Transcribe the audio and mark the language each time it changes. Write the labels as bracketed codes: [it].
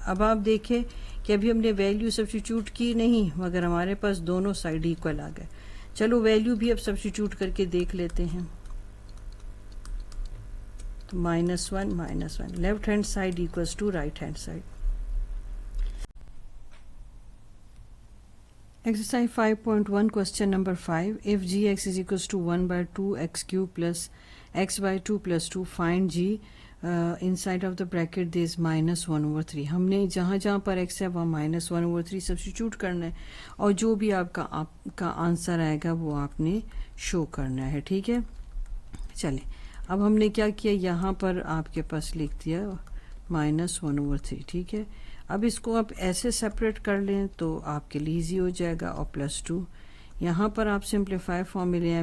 [ur] اب آپ دیکھیں کہ ابھی ہم نے ویلیو سبسٹیٹیوٹ کی نہیں، مگر ہمارے پاس دونوں سائڈ ایکول آ گئے. چلو ویلیو بھی اب سبسٹیٹیوٹ کر کے دیکھ لیتے ہیں. تو -1 left hand side equals to right hand side. [en] Exercise 5.1 question number 5, if gx is equals to 1 by 2x cube plus x by 2 plus 2, find g inside of the bracket there is -1/3. [ur] ہم نے جہاں جہاں پر x ہے وہاں -1/3 substitute کرنا ہے، اور جو بھی آپ کا آنسر آئے گا وہ آپ نے شو کرنا ہے. ٹھیک ہے، چلیں اب ہم نے کیا کیا، یہاں پر آپ کے پاس لکھ دیا -1/3. ٹھیک ہے، اب اس کو آپ ایسے سپریٹ کر لیں تو آپ کے لیے ایزی ہو جائے گا، اور +2 یہاں پر آپ سمپلیفائی فارم میں لے آئیں.